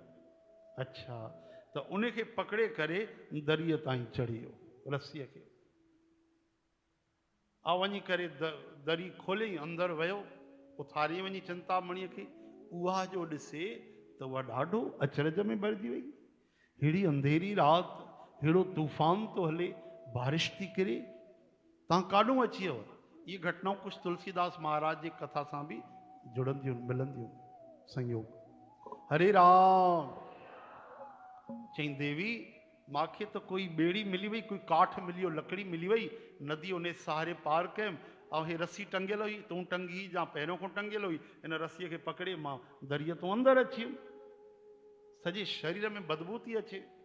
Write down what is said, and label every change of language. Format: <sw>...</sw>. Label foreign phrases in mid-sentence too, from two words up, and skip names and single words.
<sd>अच्छा, त उन खे पकड़े करे दरीअ ताईं चढ़ी वियो, रस्सीअ खे आ वञी करे दरी खोलियईं, अंदरि वियो, उथारी वञी चिंतामणीअ खे, उहा जो ॾिसे त उहा ॾाढो अचरज में भरिजी वई। हेड़ी अंधेरी राति, हेड़ो तूफ़ान थो हले, बारिश थी किरे, तव्हां काॾों अची वियो? इहे घटनाऊं कुझु तुलसीदास महाराज जी कथा सां बि जुड़ंदियूं मिलंदियूं संयोग। हरे राम। चई देवी मांखे त कोई बेड़ी मिली वई, कोई काठ मिली, लकड़ी मिली वई, नदी उन सहारे पार कयमि, ऐं हे रस्सी टंगियल हुई, तूं टंगी या पहिरियों खां टंगियल हुई, इन रस्सीअ खे पकड़े मां दरिया तूं अंदरि अची वियुमि। सॼे शरीर में बदबू थी अचे।</sd>